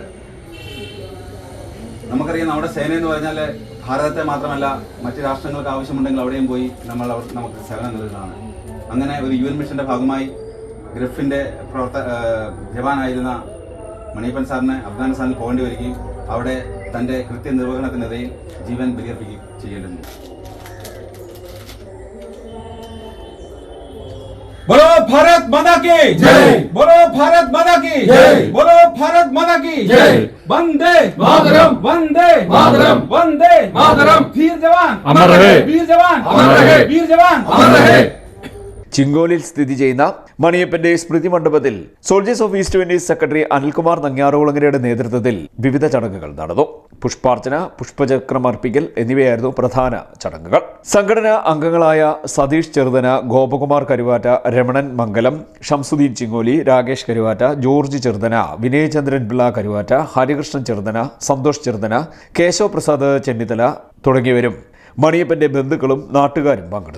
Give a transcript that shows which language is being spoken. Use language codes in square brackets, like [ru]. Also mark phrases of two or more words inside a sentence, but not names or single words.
[ml] നമുക്കറിയാം, നമ്മുടെ സേന എന്ന് പറഞ്ഞാൽ ഭാരതത്തെ മാത്രമല്ല മറ്റ് രാഷ്ട്രങ്ങൾക്ക് ആവശ്യമുണ്ടെങ്കിൽ അവിടെയും പോയി നമുക്ക് സേവനം നൽകുന്നതാണ്. അങ്ങനെ ഒരു UN മിഷന്റെ ഭാഗമായി ഗ്രഫിന്റെ ജവാനായിരുന്ന മണിയപ്പൻ സാറിന് അഫ്ഗാനിസ്ഥാനിൽ പോകേണ്ടി വരികയും അവിടെ തന്റെ കൃത്യനിർവഹണത്തിനിടയിൽ ജീവൻ ബലിയർപ്പിക്കുകയും ചെയ്യേണ്ടതുണ്ട്. [hi] बोलो भारत माता की जय, बोलो भारत माता की जय, बोलो भारत माता की जय, वंदे मातरम, वंदे मातरम, वंदे मातरम। वीर जवान अमर रहे, वीर जवान अमर रहे, वीर जवान अमर रहे। [ml] ചിങ്കോലിൽ സ്ഥിതി ചെയ്യുന്ന മണിയപ്പന്റെ സ്മൃതി മണ്ഡപത്തിൽ സോൾജിയേഴ്സ് ഓഫ് ഈസ്റ്റ് വെനീസ് സെക്രട്ടറി അനിൽകുമാർ നങ്ങ്യാറുകുളങ്ങരയുടെ നേതൃത്വത്തിൽ വിവിധ ചടങ്ങുകൾ നടന്നു. പുഷ്പാർച്ചന, പുഷ്പചക്രമർപ്പിക്കൽ എന്നിവയായിരുന്നു പ്രധാന ചടങ്ങുകൾ. സംഘടനാ അംഗങ്ങളായ സതീഷ് ചെറുതന, ഗോപകുമാർ കരുവാറ്റ, രമണൻ മംഗലം, ഷംസുദ്ദീൻ ചിങ്കോലി, രാകേഷ് കരുവാറ്റ, ജോർജ് ചെറുതന, വിനയചന്ദ്രൻ പിള്ള കരുവാറ്റ, ഹരികൃഷ്ണൻ ചെറുതന, സന്തോഷ് ചെറുതന, കേശവ പ്രസാദ് ചെന്നിത്തല തുടങ്ങിയവരും മണിയപ്പന്റെ ബന്ധുക്കളും നാട്ടുകാരും പങ്കെടുത്തു.